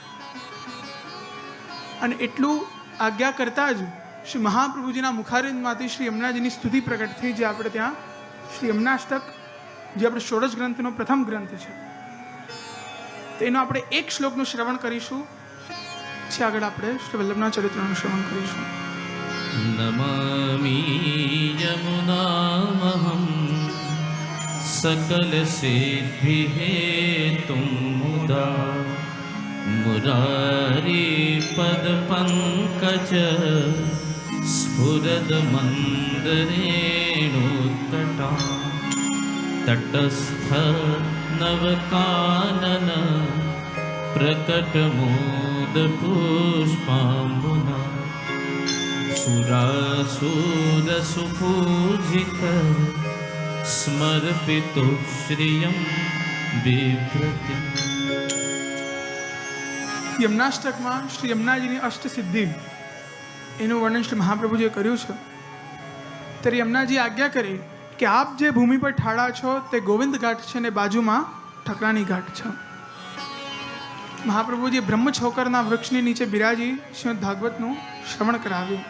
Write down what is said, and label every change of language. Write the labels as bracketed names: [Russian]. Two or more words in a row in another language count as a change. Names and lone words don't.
[Gujarati] અને એટલું આજ્ઞા કરતા જ શ્રી મહાપ્રભુજીના મુખારવિંદમાંથી શ્રી યમુનાજીની સ્તુતિ પ્રગટ થઈ, જે આપણે ત્યાં શ્રી યમુનાષ્ટક, જે આપણે ષોડશ ગ્રંથનો પ્રથમ ગ્રંથ છે, તેનો આપણે એક શ્લોકનું શ્રવણ કરીશું. પછી આગળ આપણે શ્રી વલ્લભના ચરિત્રનું શ્રવણ કરીશું. [Sanskrit] नमामि यमुनामहं सकल सिद्धिः हेतुं मुदा मुरारी पद पंकज स्फुरदमन्दरेणुतटा तटस्थ नवकानन प्रकटमोदपुष्पाम्बुना सुरासुरसुपूजित स्मर्पितो श्रियं बिभ्रति. [Gujarati] યમનાષ્ટકમાં શ્રી યમુનાજીની અષ્ટસિદ્ધિ એનું વર્ણન શ્રી મહાપ્રભુજીએ કર્યું છે. ત્યારે યમુનાજી આજ્ઞા કરી કે આપ જે ભૂમિ પર ઠાળા છો તે ગોવિંદ ઘાટ છે અને બાજુમાં ઠકરાણી ઘાટ છે. મહાપ્રભુજીએ બ્રહ્મછોકરના વૃક્ષની નીચે બિરાજી શ્રીમદ ભાગવતનું શ્રવણ કરાવ્યું.